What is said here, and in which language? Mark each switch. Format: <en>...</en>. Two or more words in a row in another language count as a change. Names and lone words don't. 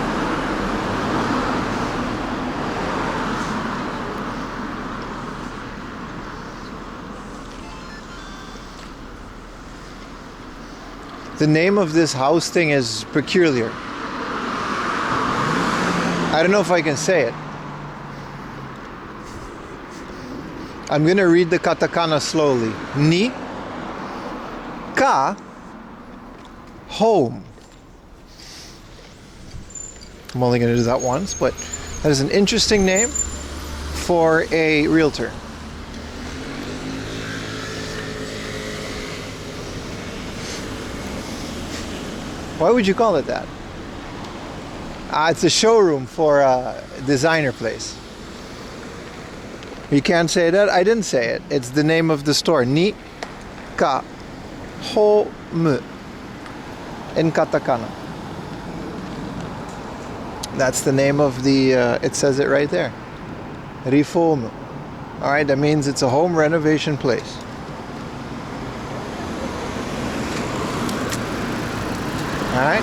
<en>The name of this house thing is peculiar. I don't know if I can say it. I'm gonna read the katakana slowly. Ni ka home. I'm only gonna do that once, but that is an interesting name for a realtor. Why would you call it that? It's a showroom for a designer place. You can't say that. I didn't say it. It's the name of the store. Ni ka home in katakana. That's the name of the. It says it right there. Reform. All right. That means it's a home renovation place. All right.</en>